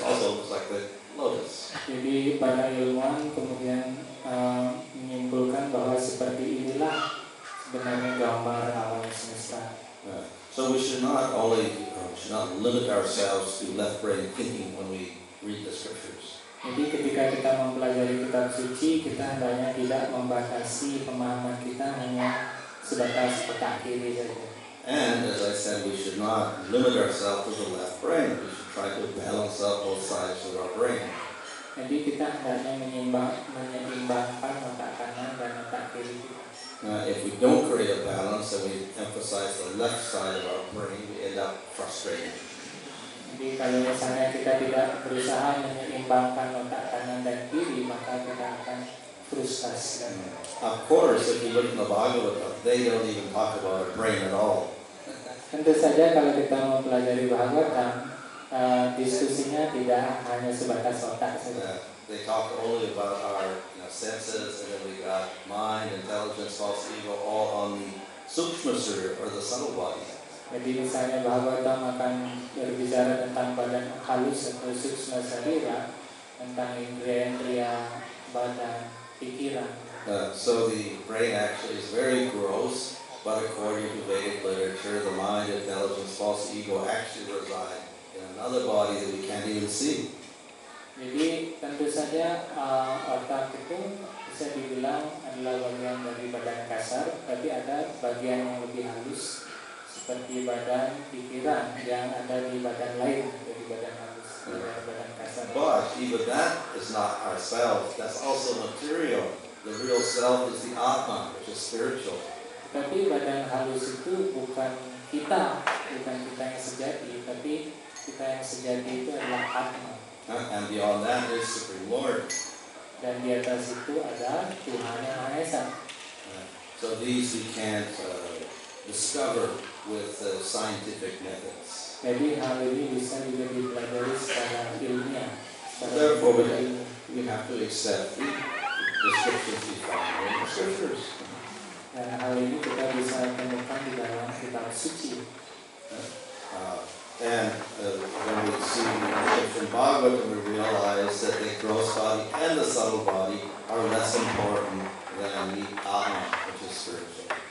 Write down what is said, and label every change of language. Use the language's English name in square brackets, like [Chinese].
[English] Also looks like the lotus. [Indonesian] Jadi para ilmuwan kemudian menyimpulkan bahwa seperti inilah sebenarnya gambar alam semesta. [English] So we should not limit ourselves to left brain thinking when we read the scriptures. [Indonesian] Jadi ketika kita mempelajari kitab suci, kita hendaknya tidak membatasi pemahaman kita hanya sebatas otak kiri saja. [English] And as I said, we should not limit ourselves to the left brain. We should try to balance out both sides of our brain. [Indonesian] Jadi kita hendaknya menyeimbangkan otak kanan dan otak kiri kita. [English] If we don't create a balance and we emphasize the left side of our brain, we end up frustrated. [Indonesian] Jadi kalau misalnya kita tidak berusaha menyeimbangkan otak kanan dan kiri, maka kita akan frustasi. [English] Of course, if you look in the Bhagavatam, they don't even talk about a brain at all. [Indonesian] Tentu saja kalau kita mempelajari Bhagavatam, diskusinya tidak hanya sebatas otak saja. [English] They talk only about our senses, and then we got mind, intelligence, false ego, all on the Sukshma Surya, or the subtle body. [Indonesian] Jadi misalnya Bhagavatam akan berbicara tentang badan halus atau Sukshma Sarira, tentang indriya-indriya, badan, pikiran. [English] So the brain actually is very gross, but according to Vedic literature, the mind, intelligence, false ego actually reside in another body that we can't even see. [Indonesian] Jadi tentu saja otak itu bisa dibilang adalah bagian dari badan kasar, tapi ada bagian yang lebih halus seperti badan pikiran yang ada di badan lain dari badan halus, badan kasar. [English] But even that is not ourselves. That's also material. The real self is the Atma, which is spiritual. [Indonesian] Tapi badan halus itu bukan kita yang sejati, tapi kita yang sejati itu adalah Atma. [English] And beyond that is Supreme Lord. [Indonesian] Dan di atas itu ada Tuhan yang Maha Esa. [English] So these we can't discover with scientific methods. [Indonesian] Jadi hal ini bisa juga dipelajari secara ilmiah. [English] Therefore, we have to accept the descriptions we find in the scriptures. [Indonesian] Dan hal ini kita bisa temukan di dalam kitab suci. [English] And when we see in Bhagavatam, we realize that the gross body and the subtle body are less important than the Atma, which is spiritual.